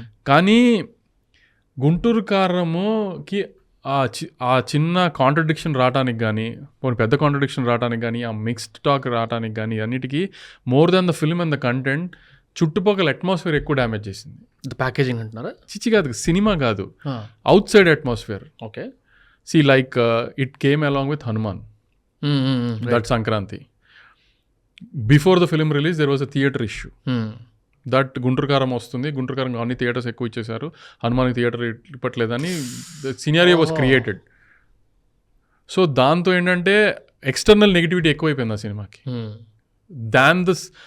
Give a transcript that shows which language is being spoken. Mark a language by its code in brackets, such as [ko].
[te] కానీ గుంటూరు కారముకి ఆ చిన్న కాంట్రడిక్షన్ రావడానికి కానీ, పెద్ద కాంట్రడిక్షన్ రావడానికి కానీ, ఆ మిక్స్డ్ టాక్ రావడానికి కానీ, అన్నిటికీ [en] more than the film and the content [te] చుట్టుపక్కల అట్మాస్ఫియర్ ఎక్కువ డ్యామేజ్ చేసింది. ప్యాకేజింగ్ అంటున్నారా? చిచ్చి కాదు, సినిమా కాదు, out side atmosphere. Okay. [en] See, like it came along with Hanuman, that Sankranti. Before the film release, there was a theatre issue. [te] That Guntur Karam వస్తుంది, Guntur Karam అన్ని theatres ఎక్కువ ఇచ్చేసారు, Hanuman theatre ఇప్పట్లేదని [en] Scenario was created. [te] So దాంతో ఏంటంటే external negativity ఎక్కువైపోయింది ఆ సినిమాకి. Than this